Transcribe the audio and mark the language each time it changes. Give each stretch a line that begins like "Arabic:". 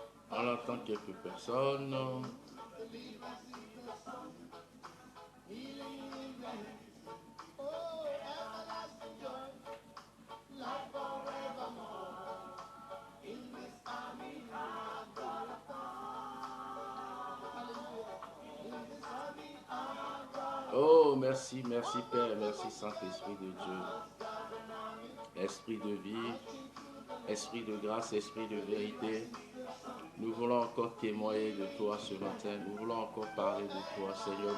French: On attend quelques personnes.
English: Deliverance is the song, healing in the hands. Oh, everlasting joy, life forevermore. In this army I've got a part. Hallelujah. In this army I've got a
French: Oh, merci, merci Père, merci Saint-Esprit de Dieu. Esprit de vie, esprit de grâce, esprit de vérité. Nous voulons encore témoigner de toi ce matin. Nous voulons encore parler de toi, Seigneur.